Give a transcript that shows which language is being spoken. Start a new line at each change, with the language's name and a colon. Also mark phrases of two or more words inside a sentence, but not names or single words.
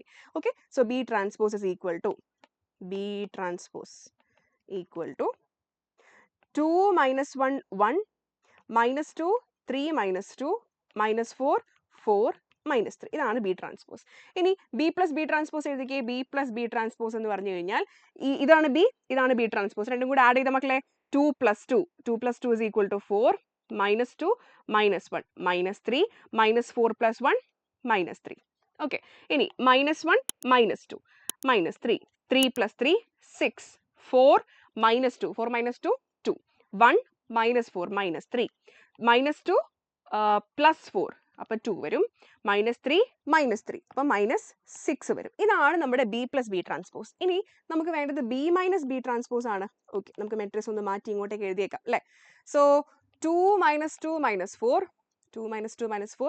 English: okay, so B transpose is equal to 2 minus 1 1 minus 2 3 minus 2 minus 4 4 minus 3.
Malayalam: ഇതാണ്
English: B transpose.
Malayalam: ഇനി
English: B plus B transpose
Malayalam: എഴുതിക്കേ.
English: B plus B transpose
Malayalam: എന്ന് പറഞ്ഞു കഴിഞ്ഞാൽ ഇതാണ് ബി, ഇതാണ്
English: B transpose.
Malayalam: രണ്ടും കൂടെ ആഡ് ചെയ്ത മക്കളെ
English: 2 plus 2. 2 plus 2 is equal to 4. Minus 2, minus 1, minus 3, minus 4 plus 1, minus 3. Okay. ഇനി minus 1, minus 2, minus 3. 3 plus 3, 6. 4, minus 2. 4 minus 2, 2. 1, minus 4, minus 3. Minus 2, plus 4.
Malayalam: അപ്പോൾ 2 വരും.
English: minus 3, minus 3.
Malayalam: അപ്പോൾ
English: minus 6
Malayalam: വരും. ഇതാണ് നമ്മുടെ
English: B plus B transpose.
Malayalam: ഇനി നമുക്ക് വേണ്ടത്
English: B minus B transpose
Malayalam: ആണ്. ഓക്കെ, നമുക്ക് മെട്രിക്സ് ഒന്ന് മാറ്റി ഇങ്ങോട്ടേക്ക് എഴുതിയേക്കാം അല്ലേ.
English: സോ 2 minus 2 minus 4. 2 minus 2 minus 4.